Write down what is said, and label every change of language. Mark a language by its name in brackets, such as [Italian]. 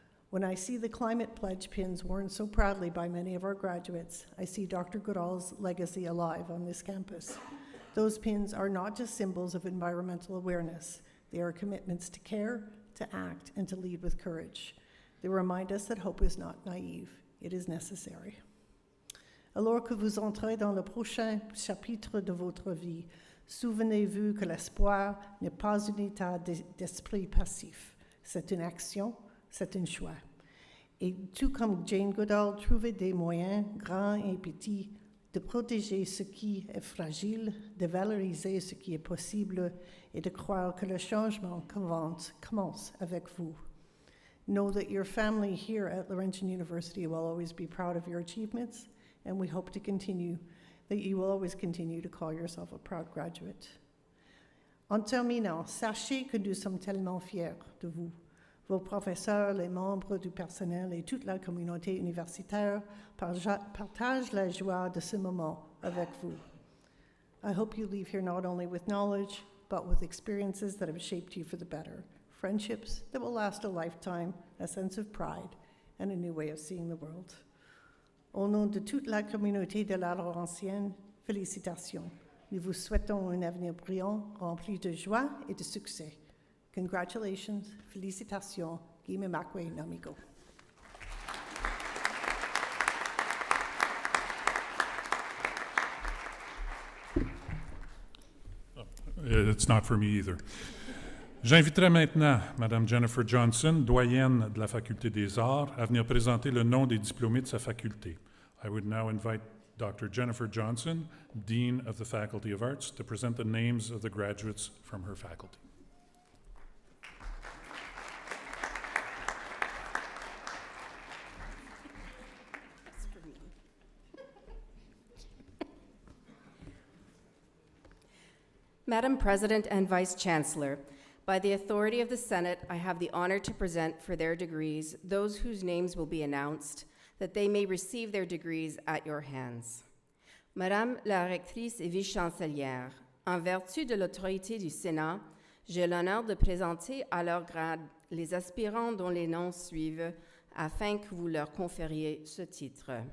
[English] When I see the climate pledge pins worn so proudly by many of our graduates, I see Dr. Goodall's legacy alive on this campus. Those pins are not just symbols of environmental awareness. They are commitments to care, to act, and to lead with courage. They remind us that hope is not naive, it is necessary. [French] Alors que vous entrez dans le prochain chapitre de votre vie, souvenez-vous que l'espoir n'est pas un état d'esprit passif. C'est une action, c'est un choix. Et tout comme Jane Goodall trouvait des moyens, grands et petits, de protéger ce qui est fragile, de valoriser ce qui est possible et de croire que le changement commence avec vous. [English] Know that your family here at Laurentian University will always be proud of your achievements, and we hope to continue, that you will always continue to call yourself a proud graduate. [French] En terminant, sachez que nous sommes tellement fiers de vous. Vos professeurs, les membres du personnel et toute la communauté universitaire partagent la joie de ce moment avec vous. [English] I hope you leave here not only with knowledge, but with experiences that have shaped you for the better. Friendships that will last a lifetime, a sense of pride, and a new way of seeing the world. [French] Au nom de toute la communauté de la Laurentienne, félicitations. Nous vous souhaitons un avenir brillant, rempli de joie et de succès. [English] Congratulations, [French] félicitations, [English] Guy Makwe Namigo. It's not for me either. [French] J'inviterai maintenant Mme Jennifer Johnson, doyenne de la Faculté des Arts, à venir présenter le nom des diplômés de sa faculté. [English] I would now invite Dr. Jennifer Johnson, Dean of the Faculty of Arts, to present the names of the graduates from her faculty. Madam President and Vice Chancellor, by the authority of the Senate, I have the honor to present for their degrees those whose names will be announced, that they may receive their degrees at your hands. [French] Madame la rectrice et vice-chancelière, en vertu de l'autorité du Sénat, j'ai l'honneur de présenter à leur grade les aspirants dont les noms suivent afin que vous leur confériez ce titre.